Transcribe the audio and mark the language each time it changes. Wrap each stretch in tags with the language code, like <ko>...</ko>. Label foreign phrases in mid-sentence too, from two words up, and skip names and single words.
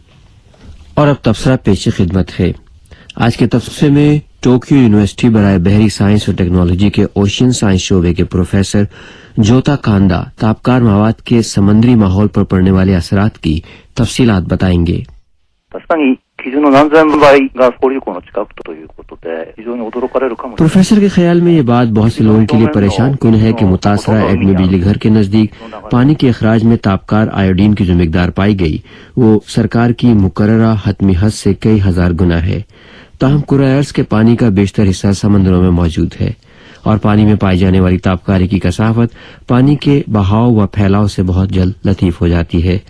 <ur>اور اب تبصرہ پیش خدمت ہے۔ آج کے تبصرے میں ٹوکیو یونیورسٹی برائے بحری سائنس اور ٹیکنالوجی کے اوشین سائنس شعبے کے پروفیسر جوتا کاندا تابکار مواد کے سمندری ماحول پر پڑنے والے اثرات کی تفصیلات بتائیں گے۔</ur> <ja>確かに基準の何千倍が氷流行の近くということで非常に驚かれるかもしれない。</ja> <ur>پروفیسر کے خیال میں یہ بات بہت سے لوگوں کے لیے پریشان کن ہے کہ متاثرہ ایٹمی بجلی گھر کے نزدیک پانی کے اخراج میں تابکار آیوڈین کی جو مقدار پائی گئی وہ سرکار کی مقررہ حتمی حد سے کئی ہزار گنا ہے۔ تاہم کرۂ ارض کے پانی کا بیشتر حصہ سمندروں میں موجود ہے اور پانی میں پائی جانے والی تابکاری کی کثافت پانی کے بہاؤ و پھیلاؤ سے بہت جلد لطیف ہو جاتی ہے۔</ur>